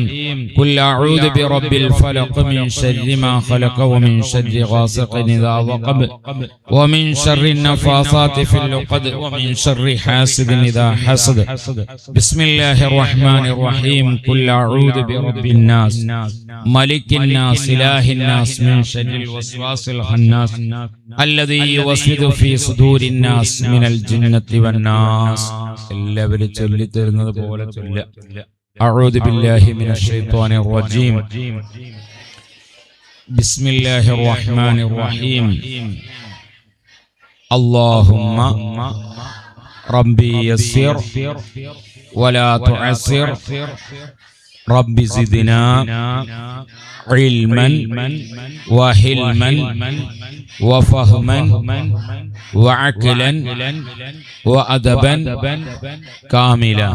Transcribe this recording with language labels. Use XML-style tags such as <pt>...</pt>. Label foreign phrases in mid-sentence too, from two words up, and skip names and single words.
<ar>قل أعوذ برب الفلق من شر ما خلق ومن شر غاسق إذا وقب ومن شر النفاثات في العقد ومن شر حاسد إذا حسد. بسم الله الرحمن الرحيم. قل أعوذ برب الناس ملك الناس إله الناس من شر الوسواس الخناس الذي يوسوس في صدور الناس من الجنة والناس.</ar> <ml>എല്ലാവരും ചൊല്ലി തരുന്നത് പോലെ ചൊല്ലുക.</ml> <ar>أعوذ بالله من الشيطان الرجيم. بسم الله الرحمن الرحيم. اللهم ربي يسر ولا تعسر رب زدنا علما وحلما وفهما وعقلا وأدبا كاملا.</ar>